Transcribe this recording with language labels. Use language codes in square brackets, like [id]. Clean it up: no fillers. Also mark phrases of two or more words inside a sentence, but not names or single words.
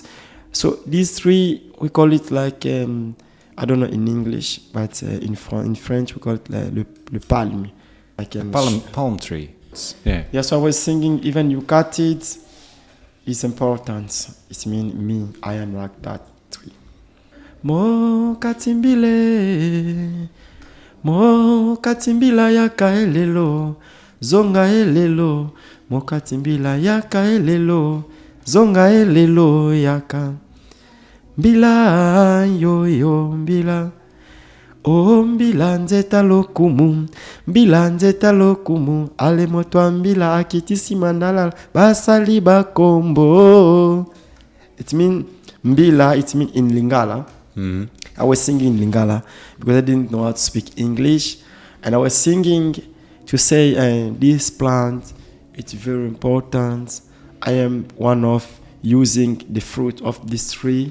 [en] So this tree, we call it like, I don't know in English, but in French, we call it [fr] le palme. [en] Like Palm tree. Yeah. Yeah, so I was singing, even you cut it, it's important. It means me, I am like that tree. [ln] Mo katimbila yaka elelo, zonga elelo. Mo katimbila yaka elelo, zonga elelo yaka. Mbila yo mbila. Oh mbila nzeta lokumu, ale moto mbila akitisi mandala basali bakombo. [en] It means mbila, it means in Lingala. Mm-hmm. I was singing in Lingala because I didn't know how to speak English, and I was singing to say this plant, it's very important. I am one of using the fruit of this tree.